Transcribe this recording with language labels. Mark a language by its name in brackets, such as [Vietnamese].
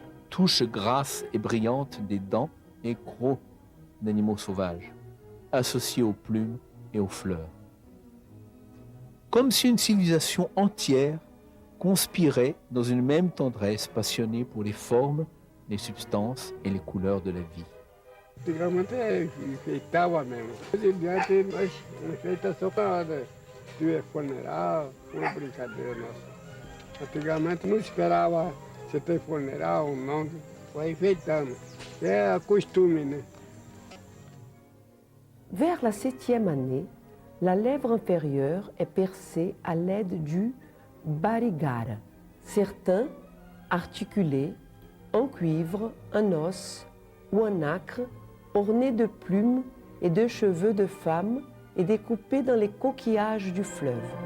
[French] Touches grasses et brillantes des dents et crocs d'animaux sauvages, associés aux plumes et aux fleurs. Comme si une civilisation entière conspirait dans une même tendresse passionnée pour les formes, les substances et les couleurs de la vie. [Portuguese] Antigamente enfeitava mesmo. Hoje em diante nós enfeita só para tiver funeral, uma brincadeira nossa. Antigamente não esperava se ter funeral ou não, vai enfeitando. É costume, né? [French] Vers la 7e année, la lèvre inférieure est percée à l'aide du barigara. Certains articulés, en cuivre, un os ou un nacre, ornés de plumes et de cheveux de femmes et découpés dans les coquillages du fleuve.